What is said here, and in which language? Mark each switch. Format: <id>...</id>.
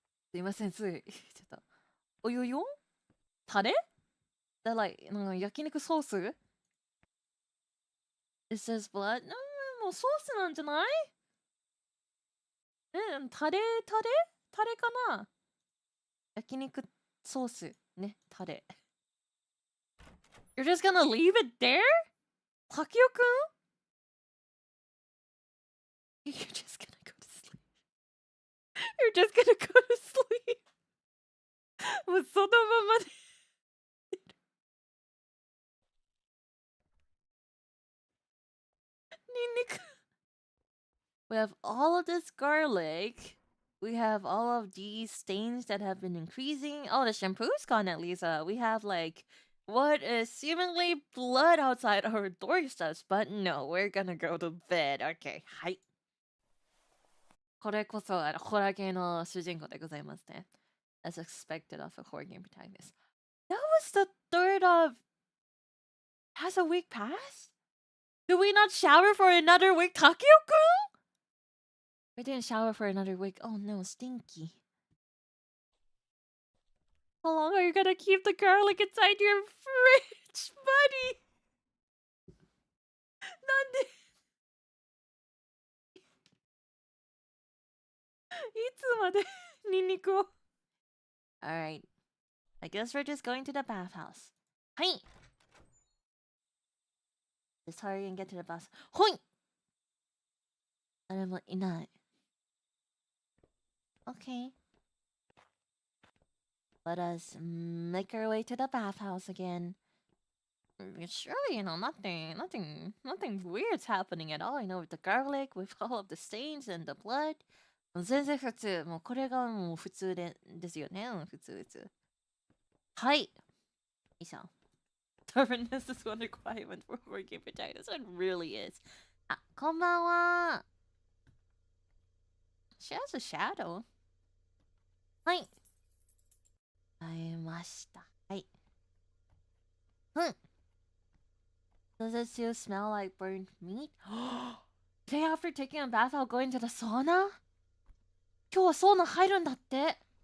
<ja>すいません、つい。ちょっと。およよタレだ、like、焼肉ソース</ja> <en>It says blood?</en> <ja>もうソースなんじゃないタレかな焼肉ソース。ね、タレ。</ja> <en>You're just gonna leave it there? タキオくん You're just gonna go to sleep. You're just gonna go to sleep.</en> <ja>もうそのままで。ニンニク。</ja> <en>We have all of this garlic. We have all of these stains that have been increasing. Oh, the shampoo's gone at least. We have like what is seemingly blood outside our doorsteps, but no, we're gonna go to bed. Okay, はい。</en> <ja>これこそホラー系の主人公でございますね。</ja> <en>As expected of a horror game protagonist. That was the third of. Has a week passed? Do we not shower for another week, Takeo-kun? We didn't shower for another week. Oh no, stinky. How long are you gonna keep the garlic inside your fridge, buddy?</en> <ja>なんでいつまでニンニクを Alright.</ja> <en>I guess we're just going to the bathhouse.</en> <ja>はい</ja> <en>Just hurry and get to the bus.</en> <ja>ほい誰もいない Okay.</ja> <en>Let us make our way to the bathhouse again. Surely, you know, nothing weird's happening at all. You know, with the garlic, with all of the stains and the blood.</en> <ja>全然普通。もうこれがもう普通ですよね。普通。はい。いいじゃん。</ja> <en>Stubbornness is one requirement for working potatoes. It really is.</en> <ja>あ、こんばんは。</ja> <en>She has a shadow.</en> <ja>はい。会えました。はい。</ja> <en>Does it still smell like burnt meat? Day after taking a bath, I'll go into the sauna?</en> <ja>今日はサウナ入るんだって。</ja>